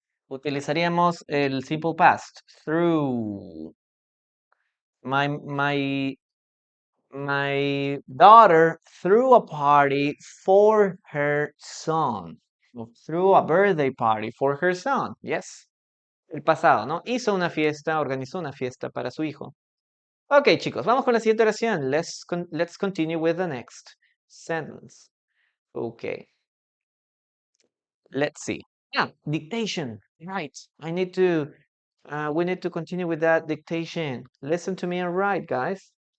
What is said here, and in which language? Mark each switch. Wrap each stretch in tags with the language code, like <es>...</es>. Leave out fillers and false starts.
<es>Utilizaríamos el simple past. Threw.</es> <en>My My daughter threw a party for her son. O threw a birthday party for her son.</en> <es>Yes. El pasado, ¿no? Hizo una fiesta, organizó una fiesta para su hijo. Ok, chicos, vamos con la siguiente oración.</es> <en>Let's continue with the next sentence. Okay. Let's see. Yeah, dictation. Right. We need to continue with that dictation. Listen to me and write, guys.</en>